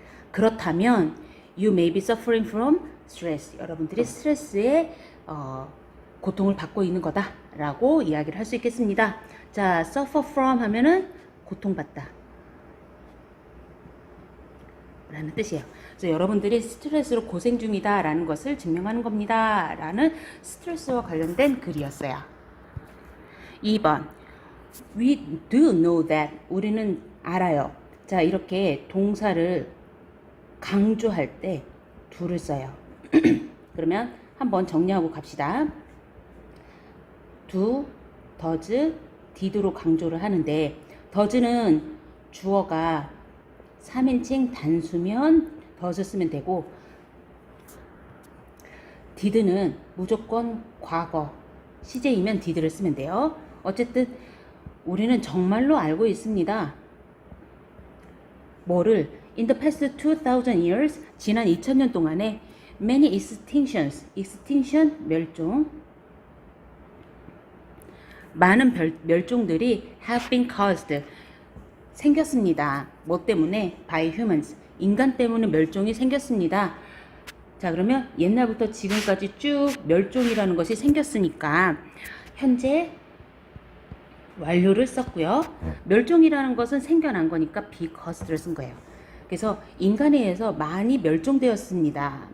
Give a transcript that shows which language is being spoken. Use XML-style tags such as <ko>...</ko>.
<ko>그렇다면</ko> <en>you may be suffering from stress,</en> <ko>여러분들이 스트레스에 고통을 받고 있는 거다라고 이야기를 할 수 있겠습니다. 자, suffer from 하면은 고통받다 라는 뜻이에요. 그래서 여러분들이 스트레스로 고생 중이다 라는 것을 증명하는 겁니다 라는 스트레스와 관련된 글이었어요. 2번,</ko> <en>we do know that,</en> <ko>우리는 알아요. 자, 이렇게 동사를 강조할 때 do를 써요. 그러면 한번 정리하고 갑시다. do, does, did로 강조를 하는데 does는 주어가 3인칭 단수면 does 쓰면 되고 did는 무조건 과거 CJ이면 did를 쓰면 돼요. 어쨌든 우리는 정말로 알고 있습니다. 뭐를</ko> <en>in the past 2000 years</en> <ko>지난 2000년 동안에</ko> <en>many extinctions extinction</en> <ko>멸종 많은 멸종들이</ko> <en>have been caused</en> <ko>생겼습니다. 뭐 때문에?</ko> <en>by humans</en> <ko>인간 때문에 멸종이 생겼습니다. 자 그러면 옛날부터 지금까지 쭉 멸종이라는 것이 생겼으니까 현재 완료를 썼고요. 멸종이라는 것은 생겨난 거니까 because를 쓴 거예요. 그래서 인간에 의해서 많이 멸종되었습니다.</ko>